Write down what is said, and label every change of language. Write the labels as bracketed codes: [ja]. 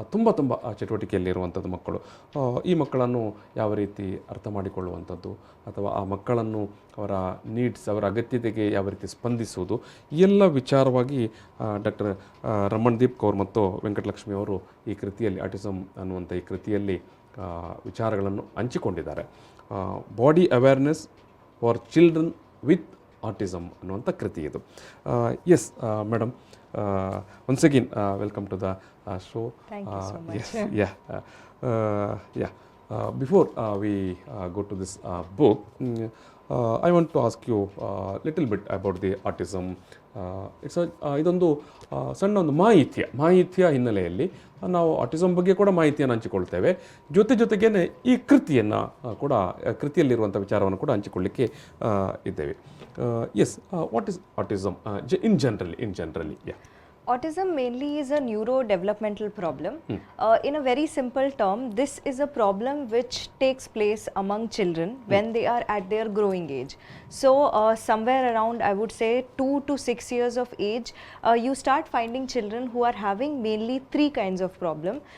[kn] ತುಂಬ ಚಟುವಟಿಕೆಯಲ್ಲಿ ಇರುವಂಥದ್ದು ಮಕ್ಕಳು. ಈ ಮಕ್ಕಳನ್ನು ಯಾವ ರೀತಿ ಅರ್ಥ ಮಾಡಿಕೊಳ್ಳುವಂಥದ್ದು ಅಥವಾ ಆ ಮಕ್ಕಳನ್ನು ಅವರ ನೀಡ್ಸ್, ಅವರ ಅಗತ್ಯತೆಗೆ ಯಾವ ರೀತಿ ಸ್ಪಂದಿಸುವುದು, ಈ ಎಲ್ಲ ವಿಚಾರವಾಗಿ ಡಾಕ್ಟರ್ ರಮಣ್ದೀಪ್ ಕೌರ್ ಮತ್ತು ವೆಂಕಟಲಕ್ಷ್ಮಿ ಅವರು ಈ ಕೃತಿಯಲ್ಲಿ, ಆಟಿಸಮ್ ಅನ್ನುವಂಥ ಈ ಕೃತಿಯಲ್ಲಿ ವಿಚಾರಗಳನ್ನು ಹಂಚಿಕೊಂಡಿದ್ದಾರೆ. Body awareness for children with autism ಅನ್ನುವಂಥ ಕೃತಿ ಇದು. Yes madam, [en] Once again, welcome to the show. Thank you so much. Yes, yeah, yeah. Before we go to this book, I want to ask you a little bit about the autism. It's a [kn] ಇದೊಂದು ಸಣ್ಣ ಒಂದು ಮಾಹಿತಿಯ ಹಿನ್ನೆಲೆಯಲ್ಲಿ ನಾವು autism ಬಗ್ಗೆ ಕೂಡ ಮಾಹಿತಿಯನ್ನು ಹಂಚಿಕೊಳ್ತೇವೆ. ಜೊತೆಗೇನೆ ಈ ಕೃತಿಯನ್ನು ಕೂಡ ಕೃತಿಯಲ್ಲಿರುವಂಥ ವಿಚಾರವನ್ನು ಕೂಡ ಹಂಚಿಕೊಳ್ಳಿಕ್ಕೆ ಇದ್ದೇವೆ. [en] Yes, what is autism in generally? Yeah. Autism mainly is a neurodevelopmental problem. In a very simple term, this is a problem which takes place among children when they are at their growing age. So somewhere around, I would say 2 to 6 years of age, you start finding children who are having mainly 3 kinds of problem.